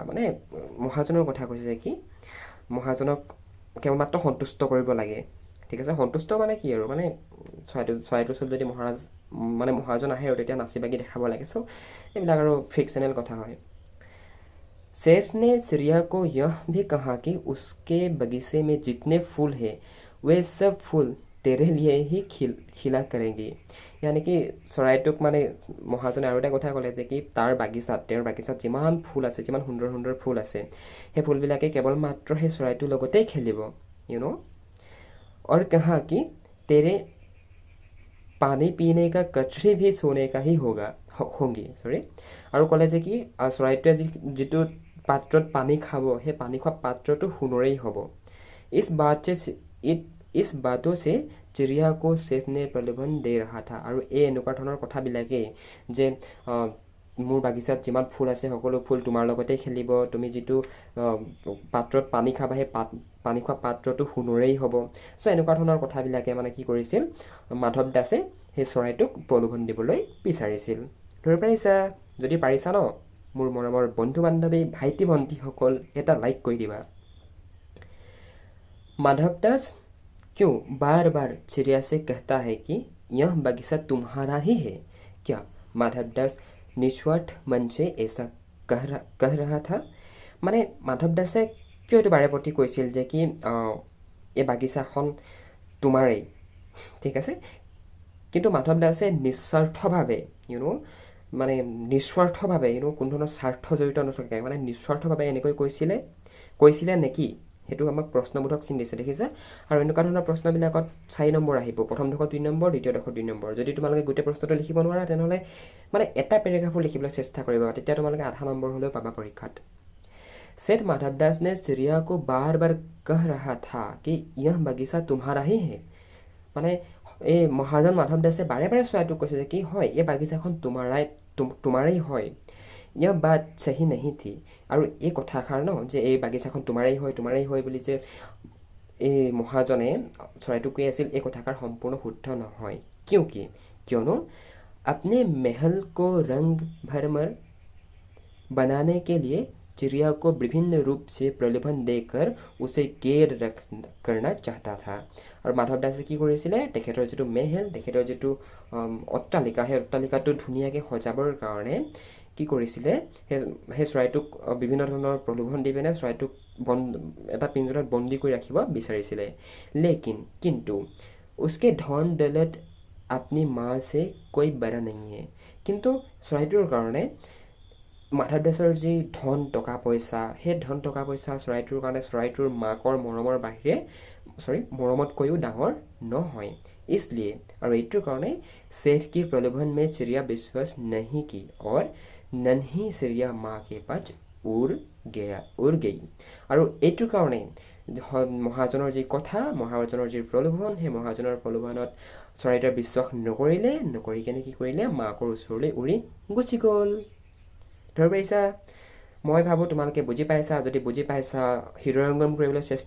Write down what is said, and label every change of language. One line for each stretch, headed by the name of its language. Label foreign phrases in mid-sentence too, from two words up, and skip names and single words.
Assamese: মানে মহাজনৰ কথা কৈছে যে কি মহাজনক কেৱল মাত্ৰ সন্তুষ্ট কৰিব লাগে, ঠিক আছে। সন্তুষ্ট মানে কি আৰু, মানে চৰাইটোৰ ওচৰত যদি মহাজন আহে আৰু তেতিয়া নাচি বাগি দেখাব লাগে। চ' এইবিলাক আৰু ফিকশ্যনেল কথা হয়।
Hindi: शेष ने चिड़िया को यह भी कहा कि उसके बगीचे में जितने फूल हैं वे सब फूल तेरे लिए ही खिला करेंगे। यानी कि
Assamese: চৰাইটোক মানে মহাজনে আৰু এটা কথা ক'লে যে কি তেওঁৰ বাগিচাত যিমান ফুল আছে, যিমান সুন্দৰ সুন্দৰ ফুল আছে, সেই ফুলবিলাকে কেৱল মাত্ৰ সেই চৰাইটোৰ লগতেই খেলিব।
Hindi: और कहा कि तेरे पानी पीने का कटोरी भी सोने का ही होंगी।
Assamese: আৰু ক'লে যে কি চৰাইটোৱে যিটো পাত্ৰত পানী খাব, সেই পানী খোৱা পাত্ৰটো সোণৰেই হ'ব।
Hindi: इस बातों से चिड़िया को शेठ ने प्रलोभन दे रहा था।
Assamese: আৰু এই এনেকুৱা ধৰণৰ কথাবিলাকেই যে মোৰ বাগিচাত যিমান ফুল আছে সকলো ফুল তোমাৰ লগতেই খেলিব, তুমি যিটো পাত্ৰত পানী খাবা সেই পানী খোৱা পাত্ৰটো সোণৰেই হ'ব। চ' এনেকুৱা ধৰণৰ কথাবিলাকে মানে কি কৰিছিল, মাধৱ দাসে সেই চৰাইটোক প্ৰলোভন দিবলৈ বিচাৰিছিল। ধৰি পাৰিছা? যদি পাৰিছা ন, মোৰ মৰমৰ বন্ধু বান্ধৱী ভাইটি ভণ্টিসকল এটা লাইক কৰি দিবা।
Hindi: माधव दास क्यों बार बार चिड़िया से कहता है कि यह बगीचा तुम्हारा ही है? क्या माधव दास निस्वार्थ मन से ऐसा कह रहा था?
Assamese: মানে মাধৱ দাসে কিয় এইটো বাৰে প্ৰতি কৈছিল যে কি এই বাগিচাখন তোমাৰেই, ঠিক আছে। কিন্তু মাধৱ দাসে নিস্বাৰ্থভাৱে কোনো ধৰণৰ স্বাৰ্থ জড়িত নথকাকৈ মানে নিস্বাৰ্থভাৱে এনেকৈ কৈছিলে নেকি, সেইটো আমাক প্ৰশ্নবোধক চিন দিছে, দেখিছে। আৰু এনেকুৱা ধৰণৰ প্ৰশ্নবিলাকত 4 নম্বৰ আহিব, প্ৰথম ডোখৰত 2 নম্বৰ, দ্বিতীয় ডোখৰত 2 নম্বৰ। যদি তোমালোকে গোটেই প্ৰশ্নটো লিখিব নোৱাৰা তেনেহ'লে মানে এটা পেৰেগ্ৰাফো লিখিবলৈ চেষ্টা কৰিবা, তেতিয়া তোমালোকে আধা নম্বৰ হ'লেও পাবা পৰীক্ষাত।
Hindi: सेठ माधव दास ने चिड़िया को बार बार कह रहा था कि यह बगीचा तुम्हारा ही है।
Assamese: মানে এই মহাজন মাধৱ দাসে বাৰে বাৰে চৰাইটোক কৈছে যে কি হয় এই বাগিচাখন তোমাৰেই হয়।
Hindi: यह बात सही नहीं थी।
Assamese: আৰু এই কথাষাৰ ন যে এই বাগিচাখন তোমাৰেই হয় বুলি যে এই মহাজনে চৰাইটোক কৈ আছিল এই কথাষাৰ সম্পূৰ্ণ শুদ্ধ নহয় কিয়নো
Hindi: अपने महल को रंग भरमर बनाने के लिए चिड़िया को विभिन्न रूप से प्रलोभन देकर उसे केर रख करना चाहता था और माधव दासे
Assamese: কি কৰিছিলে তেখেতৰ যেটো মেহেল তেখেতৰ যেটো অট্টালিকা সেই অট্টালিকাটো ধুনীয়াকৈ সজাবৰ কাৰণে কি কৰিছিলে সেই চৰাইটোক বিভিন্ন ধৰণৰ প্ৰলোভন দি পেনে চৰাইটোক এটা পিঞ্জৰাত বন্দী কৰি ৰাখিব বিচাৰিছিলে কিন্তু
Hindi: उसके धन दौलत अपनी माँ से कोई बड़ा नहीं है
Assamese: কিন্তু চৰাইটোৰ কাৰণে মাধৱ দাসৰ যি ধন টকা পইচা সেই ধন টকা পইচা চৰাইটোৰ কাৰণে চৰাইটোৰ মাকৰ মৰমৰ বাহিৰে মৰমতকৈও ডাঙৰ নহয়
Hindi: इसलिए और
Assamese: এইটোৰ কাৰণে
Hindi: सेठ की प्रलोभन में चिड़िया विश्वास नहीं की और नन्ही चिड़िया माँ के पास उड़ गई
Assamese: আৰু এইটোৰ কাৰণে মহাজনৰ যি কথা মহাজনৰ যি প্ৰলোভন সেই মহাজনৰ প্ৰলোভনত চৰাইটোৱে বিশ্বাস নকৰি কেনে কি কৰিলে মাকৰ ওচৰলৈ উৰি গুচি গ'ল ধৰি পাইছা মই ভাবো তোমালোকে বুজি পাইছা যদি বুজি পাইছা হৃদয়ঙ্গম কৰিবলৈ চেষ্টা